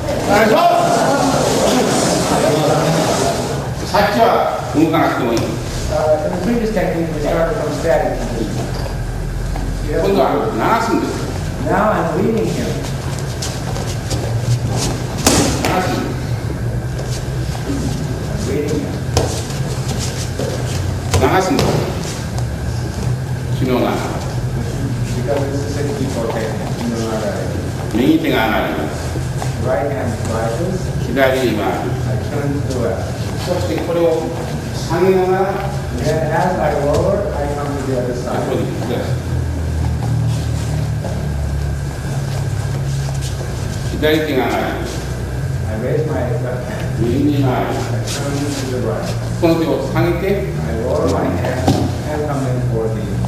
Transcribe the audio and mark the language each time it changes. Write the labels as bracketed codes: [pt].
[ja] お願いします。さっきは動かなくてもいい。 [en] In the previous technique, we started from static position. [ja] 今度は流すんです。 [en] Now I'm leading him. [ja] 流すんです。 [en] I'm leading him. [ja] 流すんです。昨日な [en] Because this is a default technique. You know how to [ja] 右手が上がります。 [en] right hand rises. [ja] 左に回る。 [en] I turn to the left. [ja] そしてこれを下げながら、 [en] And as I lower, I come to the other こ side. [ja] こに来てください。左手が上がります。 [en] I raise my left hand. [ja] 右に回る。 [en] I turn to the right. [ja] この手を下げて、 [en] I lower my hand and come in for the.